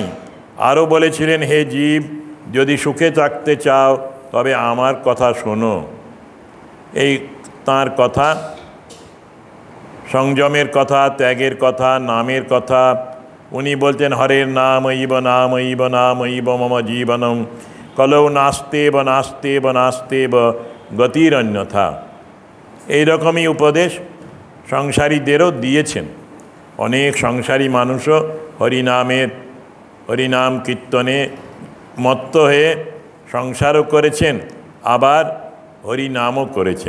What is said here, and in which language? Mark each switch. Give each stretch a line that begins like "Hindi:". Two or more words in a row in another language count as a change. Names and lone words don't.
Bangla: আরও বলেছিলেন, হে জীব, যদি সুখে থাকতে চাও তবে আমার কথা শোনো। এই তাঁর কথা, সংযমের কথা, ত্যাগের কথা, নামের কথা। উনি বলতেন,
Sanskrit: হরের নাম ইব নাম ইব নাম ইব মম জীবনম কলৌ নাস্তেব নাস্তেব নাস্তেব গতিরন্যথা।
Bangla: এইরকমই উপদেশ সংসারীদেরও দিয়েছেন। অনেক সংসারী মানুষও হরিনাম কীর্তনে মত্ত হয়ে সংসারও করেছেন, আবার হরিনামও করেছেন।